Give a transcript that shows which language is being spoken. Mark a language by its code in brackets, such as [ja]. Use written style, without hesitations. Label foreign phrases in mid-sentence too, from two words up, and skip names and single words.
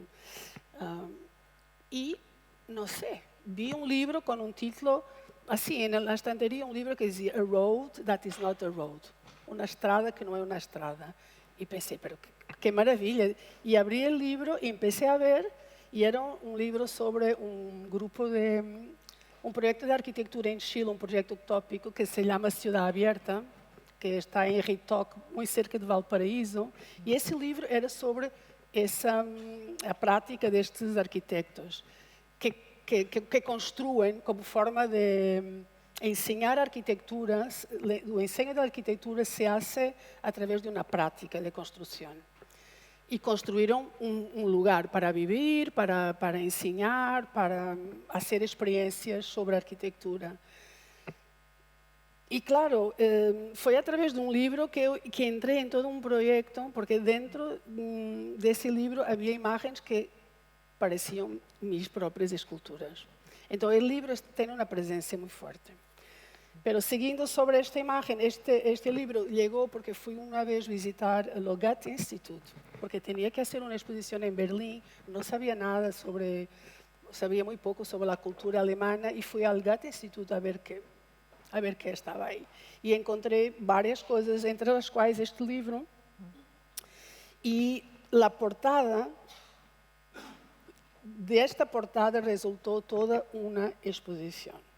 [es] Y, no sé, vi un libro con un título, así, en la estantería, un libro que decía A Road That Is Not a Road, una estrada que no es una estrada. Y pensé, pero qué maravilla. Y abrí el libro y empecé a ver, y era un libro sobre un proyecto de arquitectura en Chile, un proyecto utópico que se llama Ciudad Abierta, que está em Ritoque, [pt] muito cerca de Valparaíso, e esse livro era sobre a prática destes arquitetos, que construem como forma de ensinar arquitectura. O ensino da arquitectura [es] se hace a través de [pt] uma prática de construção. E construíram um lugar para viver, para ensinar, para fazer experiências sobre arquitetura. E, claro, foi através de um livro que entrei em todo um projeto, porque dentro desse livro havia imagens que pareciam minhas próprias esculturas. Então, o livro tem uma presença muito forte. [es] Pero seguindo sobre esta imagen, este libro llegó porque fui una vez visitar el Goethe Institute, porque tenía que hacer una exposición en Berlín, no sabía nada sobre, sabía muy poco sobre la cultura alemana y fui al Goethe Institute a ver qué estaba ahí. Y encontré varias cosas, entre las cuales este libro, y la portada, de esta portada resultó toda una exposición.